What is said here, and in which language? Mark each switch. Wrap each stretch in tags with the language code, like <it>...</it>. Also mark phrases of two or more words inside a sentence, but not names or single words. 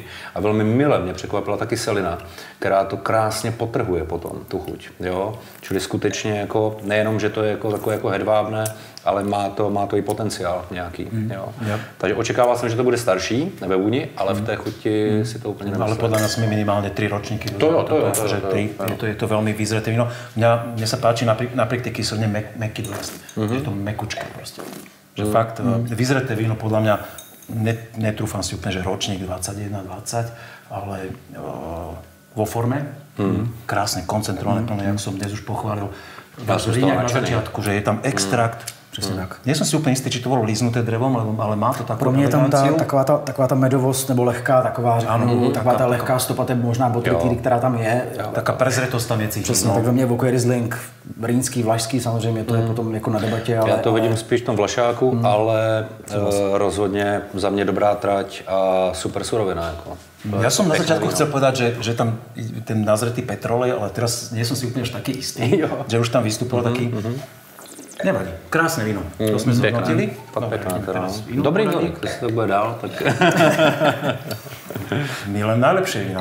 <cs>A velmi mile mě překvapila ta kyselina, která to krásně potrhuje potom, tu chuť. Jo? Čili skutečně jako, nejenom, že to je jako takové jako hedvábné, ale má to i potenciál nějaký. Jo? Takže očekával jsem, že to bude starší ve vůni, ale v té chuti si to úplně nemyslím.</cs> <sk>Ale podľa mňa sme minimálne 3 ročníky. Je to veľmi vyzreté víno. Mne sa páči napriek tej kyseline mäkký dojazd. Je to mäkučké proste. Že fakt vyzreté víno podľa mňa netrúfam si úplne, že ročník 21-20, ale vo forme krásne koncentrované plné, jak som dnes už pochválil. Na začiatku, že je tam extrakt.</sk> <cs>Přesně tak.</cs> <sk>Nie som si úplne istý, či to bolo líznuté drevom, ale má to takovou eleganciu.</sk> <cs>Pro mě je tam taková ta medovost nebo lehká, taková lehká stopa té možná botrytíry, která tam je.</cs> <sk>Taká prezretost tam je cítit.</sk> <cs>Přesně, tak ve mně evokuje Riesling, rýnský, vlašský, samozřejmě to je potom jako na debatě. Já to vidím spíš v tom vlašáku, ale rozhodně za mě dobrá trať a super surovina. Jako.</cs> <sk>Ja som na začiatku chcel povedať, že tam ten nazretý petrolej, ale teraz nie som si úplne až taký istý, že už tam vystupoval taký... Nevadí. Krásne víno. To sme zhodnotili. Pekná teda.</sk> <cs>Dobrý víno, když to bude dál, tak...</cs> <sk>My len najlepšie víno.</sk>